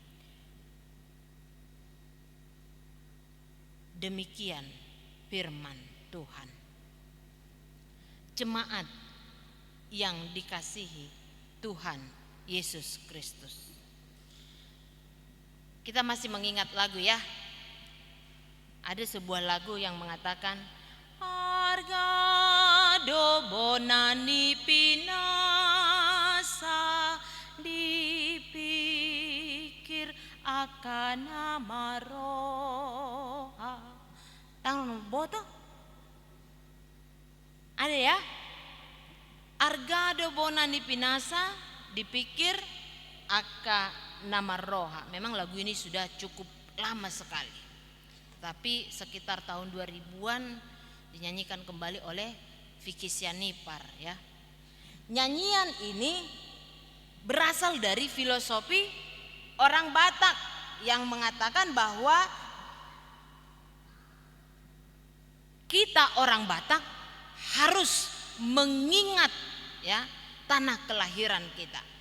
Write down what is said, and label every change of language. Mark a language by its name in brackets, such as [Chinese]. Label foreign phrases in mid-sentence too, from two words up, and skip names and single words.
[Indonesian] Demikian firman Tuhan. Jemaat yang dikasihi Tuhan Yesus Kristus, kita masih mengingat lagu ya. Ada sebuah lagu yang mengatakan [Batak Toba] Argado bonani pinasa, dipikir akan nama roha. [Indonesian] Tangan boto ada ya. [Batak Toba] Argado bonani pinasa, dipikir akan nama roha. [Indonesian] Memang lagu ini sudah cukup lama sekali, tapi sekitar tahun 2000-an dinyanyikan kembali oleh Vicky Sianipar ya. Nyanyian ini berasal dari filosofi orang Batak yang mengatakan bahwa kita orang Batak harus mengingat ya tanah kelahiran kita.